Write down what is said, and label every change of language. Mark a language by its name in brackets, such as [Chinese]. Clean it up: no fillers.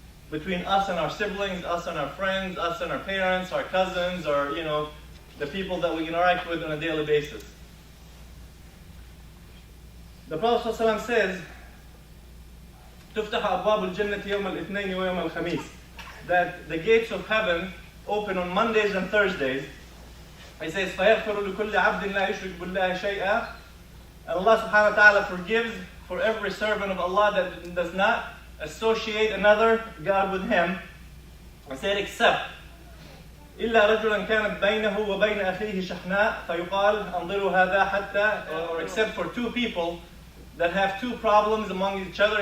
[English] Between us and our siblings, us and our friends, us and our parents, our cousins, or, the people that we interact with on a daily basis. The Prophet ﷺ says, [Arabic] تفتح أبواب الجنة يوم الاثنين ويوم الخميس, [English] that the gates of heaven open on Mondays and Thursdays. He says, [Arabic] فيغفر لكل عبد لا يشرك بالله شيئا. [English] Allah subhanahu wa ta'ala forgives for every servant of Allah that does not associate another God with him. He said, except [Arabic] إلا رجلا كانت بينه وبين أخيه شحناء فيقال انظروا هذا حتى, [English] or except for two people that have two problems among each other.